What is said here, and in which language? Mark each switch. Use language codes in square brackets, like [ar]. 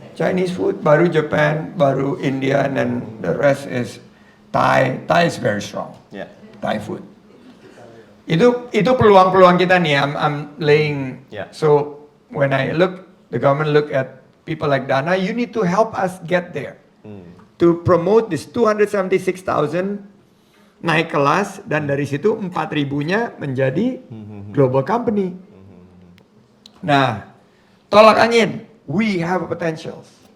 [en] Chinese food, [id] baru [en] Japan, baru India, and then the rest is Thai. Thai is very strong. Yeah. Thai food. [id] Itu peluang-peluang kita nih. [en] I'm laying. Yeah. So when the government look at people like Dana, you need to help us get there. To promote this [id] 276,000 naik kelas, dan dari situ 4.000-nya menjadi [en] global company. [id] Nah, [en] tolak angin, we have potentials.